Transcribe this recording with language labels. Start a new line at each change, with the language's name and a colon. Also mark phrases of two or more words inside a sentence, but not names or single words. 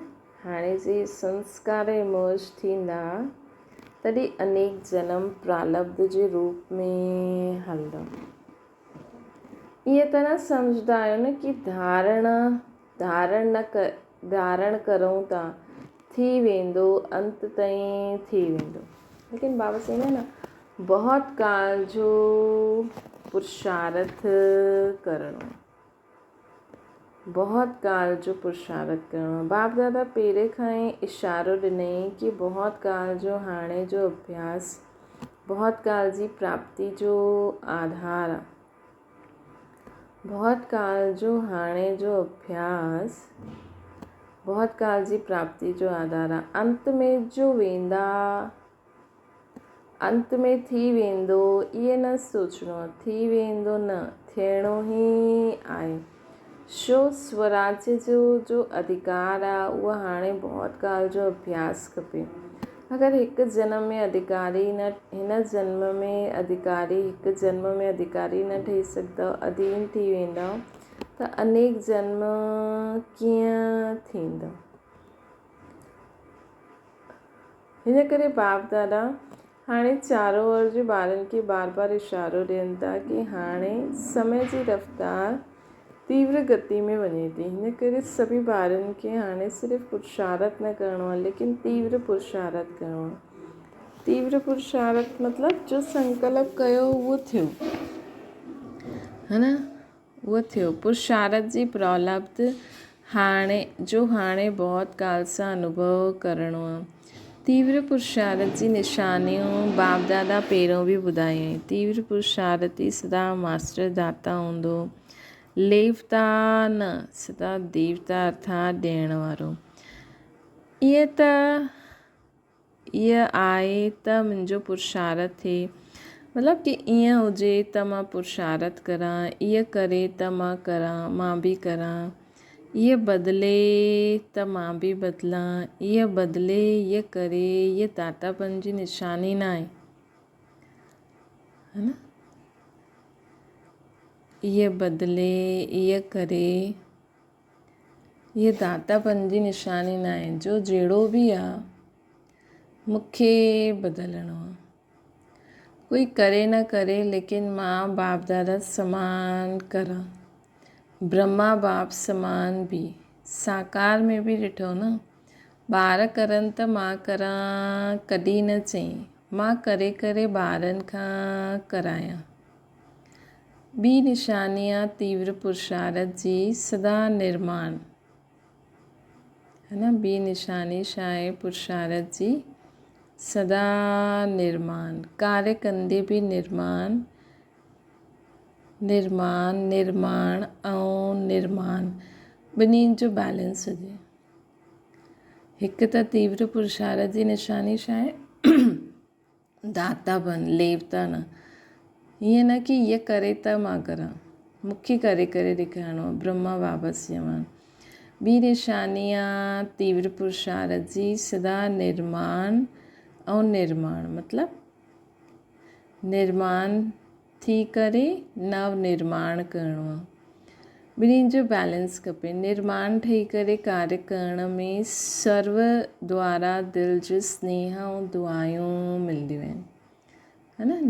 Sindhi: हाणे जे संस्कार इमर्ज थींदा, तॾहिं अनेक जन्म प्रारब्ध जे रूप में हलंदा। ईअं त न सम्झंदा आहियो न कि धारण करूं था थी वेंदो, अंत ताईं थी वेंदो। लेकिन बाबा चवंदा आहिनि न, बहुत काल जो पुरुषार्थ करणो, बहुत काल जो पुरुषार्थ करणो। बाप दादा पहिरें खां ई इशारो ॾिनई कि बहुत काल जो हाणे जो अभ्यास बहुत काल जी प्राप्ति जो आधार आहे। बहुत काल जो हाणे जो अभ्यास बहुत काल जी प्राप्ति जो आधार आहे। अंत में जो वेंदा, अंत में थी वेंदो, इहे न सोचणो आहे। थी वेंदो न, थियणो ई आहे। शो स्वराज्य जो अधिकार आहे, उहो हाणे बहुत काल जो अभ्यास खपे। अगरि हिकु जन्म में अधिकारी न, हिन जन्म में अधिकारी, हिकु जन्म में अधिकारी न ठही सघंदव, अधीन थी वेंदव, त अनेक जन्म कीअं थींदव। हिन करे बाप दादा हाणे चारो ओर जे ॿारनि खे बार बार इशारो ॾियनि था कि हाणे समय जी रफ़्तार तीव्र गति में वञे थी। हिन करे सभी ॿारनि खे हाणे सिर्फ़ु पुरुषार्थ न करिणो आहे, लेकिन तीव्र पुरुषार्थ करिणो आहे। तीव्र पुरुषार्थ मतिलबु जो संकल्प कयो उहो थियो, है न, उहो थियो। पुरुषार्थ जी प्रारब्ध हाणे बहुत काल सां अनुभव करिणो आहे। तीव्र पुरुषार्थ जी निशानियूं बाप दादा पहिरों बि ॿुधाई। तीव्र पुरुषार्थ ई सदा मास्टर दाता हूंदो, लेवता न, सदा देवता अर्थात ॾियण वारो। ईअं आहे त मुंहिंजो पुरुषार्थ थिए, मतिलबु कि ईअं हुजे त मां पुरुषार्थ करां, ईअं करे त मां करां, मां बि करां। ईअं बदिले त मां बि बदिलां, ईअं बदिले, ईअं करे, ईअं दातापन जी निशानी न आहे, है न। ईअं बदिले, ईअं करे, ईअं दातापन जी निशानी न आहे। जो जहिड़ो बि आहे मूंखे बदिलणो आहे। कोई करे न करे, लेकिन मां बाप दादा समान करां, ब्रह्मा बाप समान बि। साकार में बि ॾिठो न, ॿार करनि त मां करां कॾहिं न चई, मां करे करे ॿारनि खां करायां। ॿी निशानी आहे तीव्र पुरुषार्थ जी सदा निर्माण, है न। ॿी निशानी छा आहे पुरुषार्थ जी सदा निर्माण, कार्य कंदे बि निर्माण ऐं निर्माण ॿिन्हिनि जो बैलेंस हुजे। हिकु त तीव्र पुरुषार्थ जी निशानी छा आहे दातापन, लेवता न। हीअं न कि हीअं करे त मां करां, मूंखे करे करे ॾेखारिणो आहे, ब्रह्मा बाबा समान। ॿी निशानी आहे तीव्र पुरुषार्थ जी सदा निर्माण ऐं निर्माण, मतिलबु निर्माण थी करे नव निर्माण करिणो आहे। ॿिन्हिनि जो बैलेंस खपे। निर्माण ठही करे कार्य करण में सर्व द्वारा दिलि जो स्नेह ऐं दुआयूं मिलंदियूं आहिनि, है न।